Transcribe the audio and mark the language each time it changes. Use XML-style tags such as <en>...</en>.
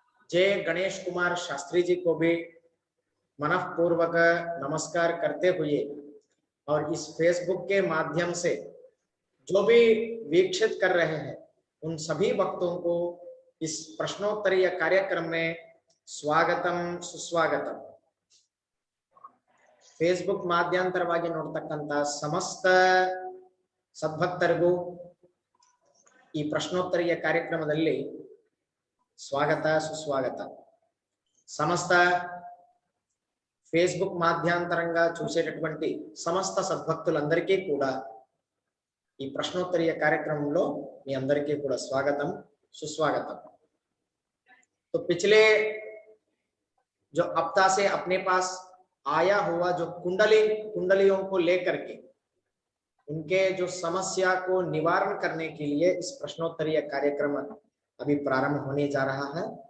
<hi>जय गणेश कुमार शास्त्री जी को भी मनःपूर्वक नमस्कार करते हुए और इस फेसबुक के माध्यम से जो भी वीक्षित कर रहे हैं उन सभी भक्तों को इस प्रश्नोत्तरीय कार्यक्रम में स्वागतम सुस्वागतम.</hi> <kn>फेसबुक ಮಾಧ್ಯಂತರವಾಗಿ ನೋಡ್ತಕ್ಕಂತ ಸಮಸ್ತ ಸದ್ಭಕ್ತರಿಗೂ ಈ ಪ್ರಶ್ನೋತ್ತರಿಯ ಕಾರ್ಯಕ್ರಮದಲ್ಲಿ ಸ್ವಾಗತ ಸುಸ್ವಾಗತ.</kn> <te>సమస్త ఫేస్బుక్ మాధ్యాంతరంగా చూసేటటువంటి సమస్త సద్భక్తులందరికీ కూడా ఈ ప్రశ్నోత్తరీయ కార్యక్రమంలో మీ అందరికీ కూడా స్వాగతం सुस्वागतम.</te> <hi>तो पिछले जो हफ्ता से अपने पास आया हुआ जो कुंडलियों को लेकर के उनके जो समस्या को निवारण करने के लिए इस प्रश्नोत्तरीय कार्यक्रम अभी प्रारंभ होने जा रहा है.</hi>